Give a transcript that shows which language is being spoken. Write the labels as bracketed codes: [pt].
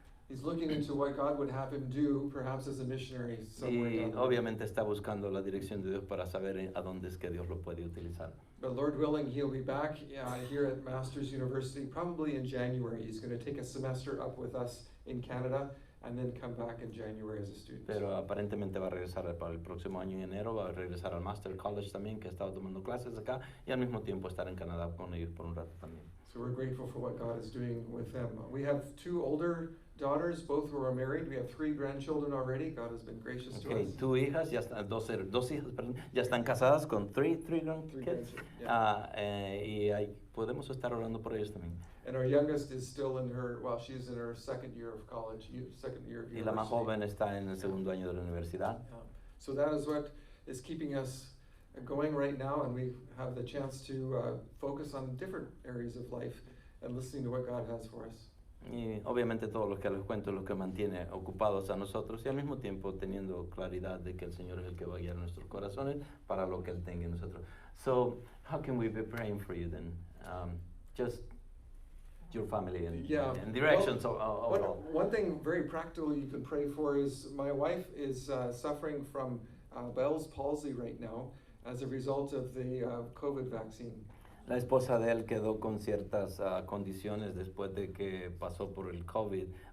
[en] He's looking into what God would have him do, perhaps as a missionary somewhere [es] Y [en] down the road. [es] obviamente está buscando la dirección de Dios para saber a dónde es que Dios lo puede utilizar. [en] But Lord willing, he'll be back here at Masters University probably in January. He's going to take a semester up with us in Canada and then come back in January as a student. [es] Pero aparentemente va a regresar para el próximo año en enero, va a regresar al Master College también, que ha estado tomando clases acá, y al mismo tiempo estar en Canadá con ellos por un rato también. [en] So we're grateful for what God is doing with them. We have 2 older daughters, both who are married. We have 3 grandchildren already. God has been gracious to Okay, us. [es] 2 hijas, ya están, dos hijas, perdón, ya están casadas con [en] three grandkids. grandchildren, yeah. [es] Y podemos estar orando por ellos también. [en] And our youngest is still in her, well, she's in her second year of college, second year of [es] Y la más [en] university. [es] joven está en el segundo año de la universidad. [en] So that is what is keeping us going right now, and we have the chance to focus on different areas of life and listening to what God has for us. [es] Y obviamente todo lo que les cuento es lo que mantiene ocupados a nosotros y al mismo tiempo teniendo claridad de que el Señor es el que va a guiar nuestros corazones para lo que Él tenga en nosotros. [en] So, how can we be praying for you then? Just your family and directions overall. One thing very practical you can pray for is my wife is suffering from Bell's palsy right now as a result of the COVID vaccine. [es] La esposa de él quedó con ciertas condiciones después de que pasó por el COVID.